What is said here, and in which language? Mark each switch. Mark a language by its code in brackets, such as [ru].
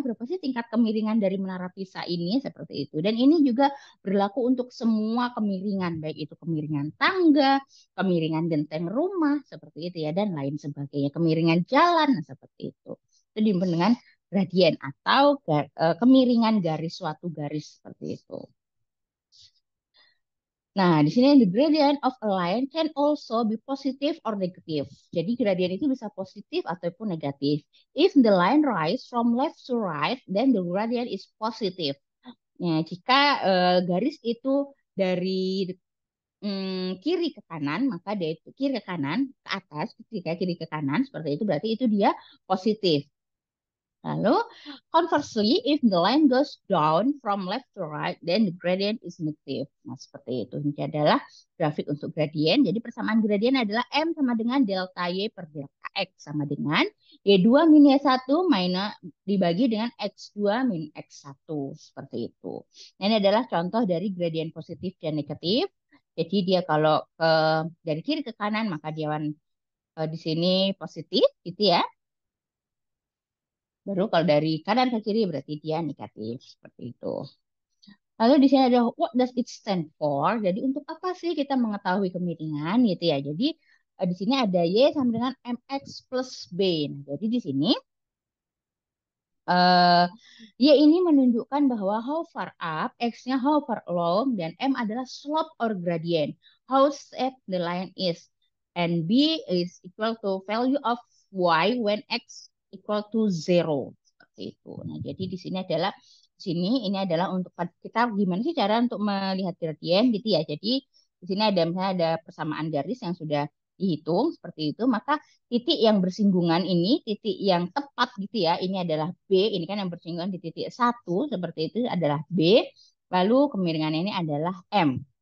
[id] Berapa sih tingkat kemiringan dari menara Pisa ini? Seperti itu. Dan ini juga berlaku untuk semua kemiringan, baik itu kemiringan tangga, kemiringan genteng rumah, seperti itu ya, dan lain sebagainya. Kemiringan jalan, nah, seperti itu. Itu disebut dengan gradien atau kemiringan garis suatu garis seperti itu. Nah, di sini [en] the gradient of a line can also be positive or negative. [id] Jadi gradien itu bisa positif ataupun negatif. [en] If the line rise from left to right, then the gradient is positive. [id] Nah, jika garis itu dari kiri ke kanan, maka dia itu kiri ke kanan ke atas, ketika kiri ke kanan seperti itu berarti itu dia positif. Lalu, [en] conversely, if the line goes down from left to right, then the gradient is negative. [id] Nah, seperti itu. Ini adalah grafik untuk gradien. Jadi persamaan gradien adalah M sama dengan delta Y per delta X sama dengan Y2 min Y1 minus dibagi dengan X2 min X1. Seperti itu. Nah, ini adalah contoh dari gradien positif dan negatif. Jadi dia kalau dari kiri ke kanan, maka dia di sini positif, gitu ya. Baru kalau dari kanan ke kiri berarti dia negatif seperti itu. Lalu di sini ada [en] what does it stand for? [id] Jadi untuk apa sih kita mengetahui kemiringan gitu ya. Jadi di sini ada Y sama dengan MX plus B. Nah, jadi di sini eh Y ini menunjukkan bahwa [en] how far up, [id] X-nya [en] how far along, [id] dan M adalah [en] slope or gradient. How steep the line is. And B is equal to value of Y when X equal to 0. [id] Seperti itu. Nah, jadi di sini adalah ini adalah untuk kita gimana sih cara untuk melihat gradien gitu ya. Jadi di sini ada misalnya ada persamaan garis yang sudah dihitung seperti itu, maka titik yang bersinggungan ini, titik yang tepat gitu ya, ini adalah B, ini kan yang bersinggungan di titik 1, seperti itu adalah B, lalu kemiringan ini adalah M.